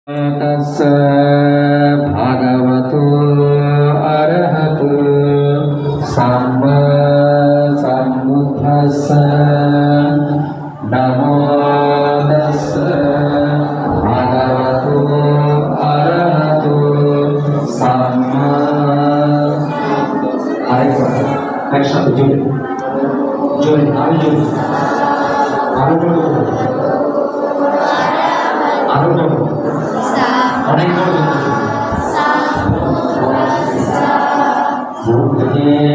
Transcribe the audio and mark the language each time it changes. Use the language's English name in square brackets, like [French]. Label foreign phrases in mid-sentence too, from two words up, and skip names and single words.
[Pali] तस्य भगवतो अरहतो सम्मा सम्बुद्धस्य नमो तस्य भगवतो अरहतो सम्मा [Bangla] একসাথে জোরে জোরে আরো জোরে আরো জোরে আরো জোরে অনেক বুদ্ধে